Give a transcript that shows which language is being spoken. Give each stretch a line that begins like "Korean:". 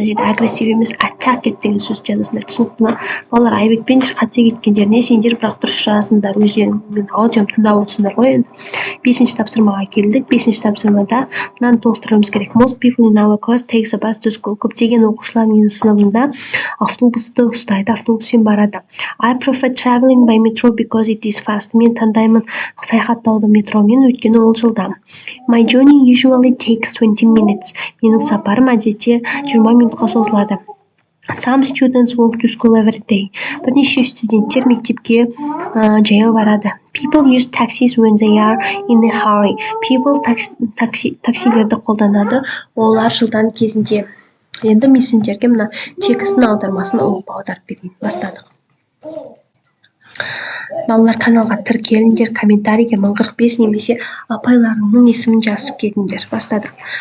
Kazakh: Мына жерде агрессив емес, attacked деген сөз жазасыңдар. Түсінікті ме? Балалар, айбекпен қате кеткендеріне сендер бірақ дұрыс жазыңдар. Өздерің аудиом тыңдап отырсыңдар ғой енді. Бесінші тапсырмаға келдік. Бесінші тапсырмада мынаны толықтыруымыз керек.
English: Most people in our class takes a bus to school.
Kazakh: Көптеген оқушылар менің сыныбымда автобусты ұстайды, автобуспен барады.
English: I prefer traveling by metro because it is fast.
Kazakh: Мен таңдаймын саяхаттауды метромен, өйткені ол жылдам.
English: My journey usually takes 20 minutes.
Kazakh: Менің сапарым әдетте 20 минутқа созылады.
English: Some students walk to school every day.
Kazakh: Бірнеше студенттер мектепке жаяу барады.
English: People use taxis when they are in a hurry.
Kazakh: People таксилерді қолданады, олар жылдам кезінде. Енді мен сендерге мына текстің аудармасын аударып берейін. Бастадық. Балалар, каналға тіркеліңдер, комментарийге 1045 немесе апайларыңның есімін жазып кетіңдер. Бастадық.